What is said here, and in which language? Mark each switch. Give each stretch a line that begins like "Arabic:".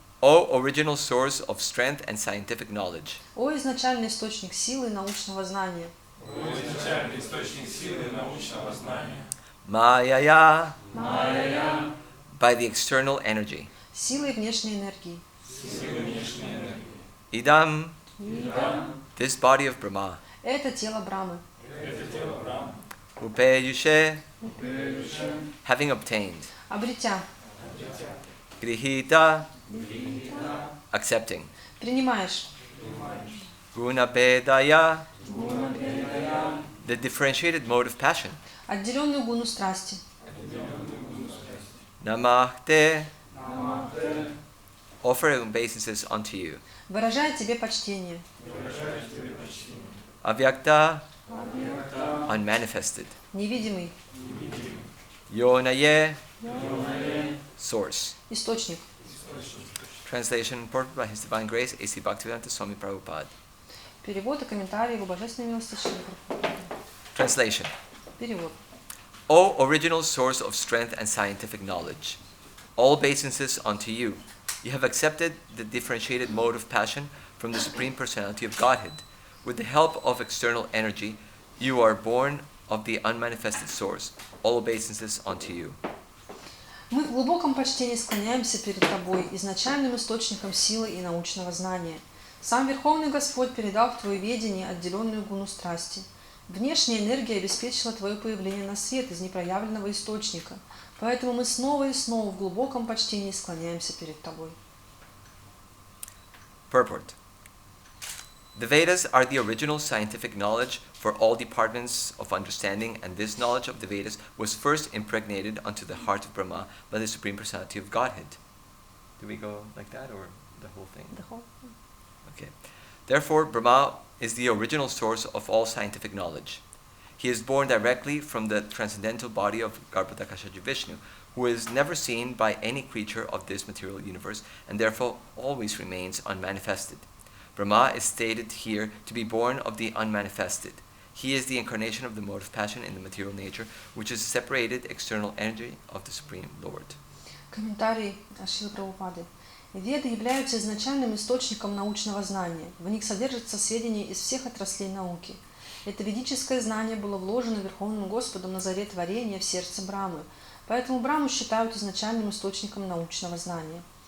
English: O original source of strength and scientific knowledge.
Russian: О изначальный источник силы и научного знания.
English: Mayaya. By the external energy.
Russian: Силой внешней энергии.
English: Idam. This body of Brahma.
Russian: Это тело Брамы.
English: Upeyushe. Having obtained.
Russian: Обретя.
English: Grihita. Accepting.
Russian: Принимаешь.
Sanskrit: Guna Bedaya.
English: The differentiated mode of passion.
Russian: Отделенную гуну страсти.
English: Namaste. Offering obeisances unto you.
Russian: Выражая тебе почтение.
English: Avyakta. Unmanifested.
Russian: Невидимый.
English: Yonaye. Source.
Russian: Источник.
English: Translation purported by His Divine Grace, A.C. Bhaktivedanta Swami Prabhupada.
Russian: Перевод и комментарий его божественной милости Шри Прабхупады.
English: Translation.
Russian: Перевод.
English: O original source of strength and scientific knowledge, all obeisances unto you. You have accepted the differentiated mode of passion from the Supreme Personality of Godhead. With the help of external energy, you are born of the unmanifested source. All obeisances unto you.
Russian: Мы в глубоком почтении склоняемся перед Тобой, изначальным источником силы и научного знания. Сам Верховный Господь передал в Твое ведение отделенную гуну страсти. Внешняя энергия обеспечила Твое появление на свет из непроявленного источника, поэтому мы снова и снова в глубоком почтении склоняемся перед Тобой.
English: Purport. The Vedas are the original scientific knowledge for all departments of understanding, and this knowledge of the Vedas was first impregnated unto the heart of Brahma by the Supreme Personality of Godhead. Do we go like that, or the whole thing? The whole. Okay. Therefore, Brahma is the original source of all scientific knowledge. He is born directly from the transcendental body of Garbhodakashaji Vishnu, who is never seen by any creature of this material universe, and therefore always remains unmanifested. Brahma is stated here to be born of the unmanifested. He is the incarnation of the mode of passion in the material nature, which is separated external energy of the Supreme Lord.
Russian: Комментарий Шрилы Прабхупады. Веды являются изначальным источником научного знания. В них содержатся сведения из всех отраслей науки. Это ведическое знание было вложено Верховным Господом на заре творения в сердце Брамы, поэтому Браму считают изначальным источником научного знания.